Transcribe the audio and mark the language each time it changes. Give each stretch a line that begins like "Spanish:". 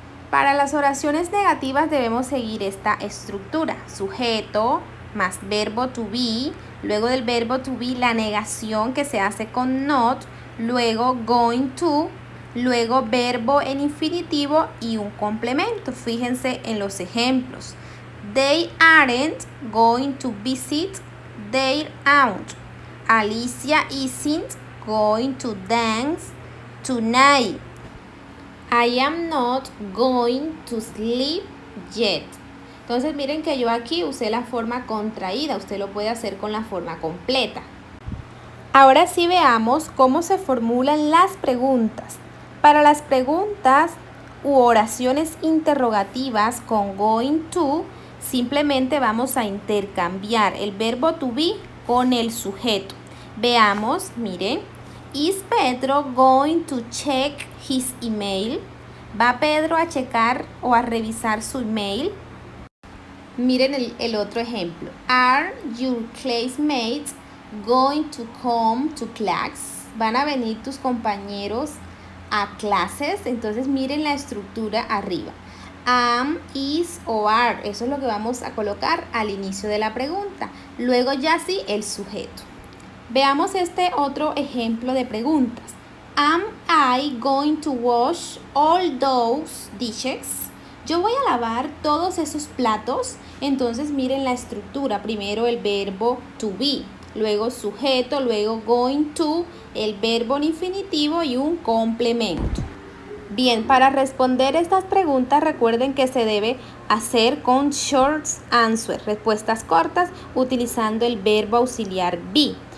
Spanish: Para las oraciones negativas debemos seguir esta estructura. Sujeto más verbo to be, luego del verbo to be la negación que se hace con not, luego going to, luego verbo en infinitivo y un complemento. Fíjense en los ejemplos.
English: They aren't going to visit their aunt. Alicia isn't going to dance tonight. I am not going to sleep yet.
Spanish: Entonces miren que yo aquí usé la forma contraída. Usted lo puede hacer con la forma completa. Ahora sí veamos cómo se formulan las preguntas. Para las preguntas u oraciones interrogativas con going to, simplemente vamos a intercambiar el verbo to be con el sujeto. Veamos, miren.
English: Is Pedro going to check his email?
Spanish: ¿Va Pedro a checar o a revisar su email? Miren el otro ejemplo.
English: Are your classmates going to come to class?
Spanish: ¿Van a venir tus compañeros a clases? Entonces miren la estructura arriba. Am, is o are. Eso es lo que vamos a colocar al inicio de la pregunta. Luego ya sí el sujeto. Veamos este otro ejemplo de preguntas.
English: Am I going to wash all those dishes?
Spanish: Yo voy a lavar todos esos platos. Entonces miren la estructura. Primero el verbo to be, luego sujeto, luego going to, el verbo en infinitivo y un complemento. Bien, para responder estas preguntas recuerden que se debe hacer con
English: short answer,
Spanish: respuestas cortas utilizando el verbo auxiliar be.